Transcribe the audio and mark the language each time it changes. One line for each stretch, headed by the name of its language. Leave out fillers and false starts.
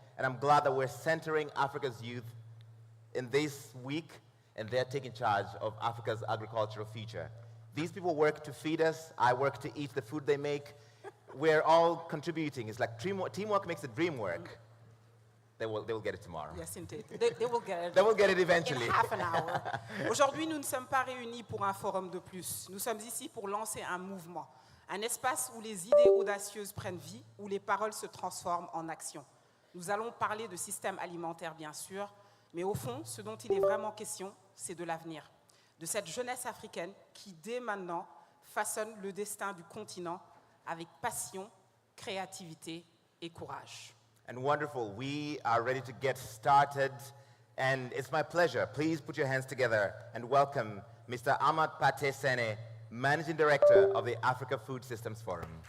English: And I'm glad that we're centering Africa's youth in this week, and they're taking charge of Africa's agricultural future. These people work to feed us. I work to eat the food they make. We're all contributing. It's like teamwork makes the dream work. They will get it tomorrow. Yes, indeed. They will get it. They will get it eventually. In half an hour.
French: Aujourd'hui, nous ne sommes pas réunis pour un forum de plus. Nous sommes ici pour lancer un mouvement, un espace où les idées audacieuses prennent vie, où les paroles se transforment en action. Nous allons parler de système alimentaire, bien sûr, mais au fond, ce dont il est vraiment question, c'est de l'avenir, de cette jeunesse africaine qui, dès maintenant, façonne le destin du continent avec passion, créativité et courage.
English: And wonderful, we are ready to get started, and it's my pleasure. Please put your hands together and welcome Mr. Ahmad Pate Sene, Managing Director of the Africa Food Systems Forum.